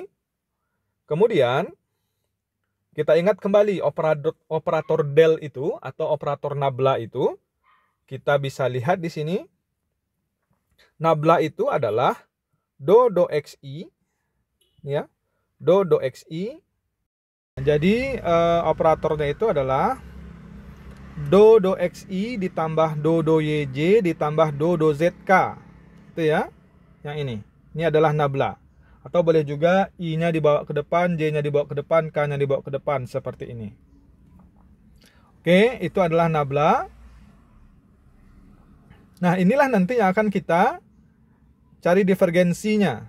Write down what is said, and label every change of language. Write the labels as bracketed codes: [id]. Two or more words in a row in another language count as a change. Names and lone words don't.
[id] Kemudian kita ingat kembali operator del itu atau operator nabla itu, kita bisa lihat di sini. Nabla itu adalah do xi, ya, do xi. Jadi operatornya itu adalah do xi ditambah do yj ditambah do zk, itu ya, yang ini. Ini adalah nabla. Atau boleh juga I-nya dibawa ke depan, J-nya dibawa ke depan, K-nya dibawa ke depan, seperti ini. Oke, itu adalah nabla. Nah, inilah nanti yang akan kita cari divergensinya.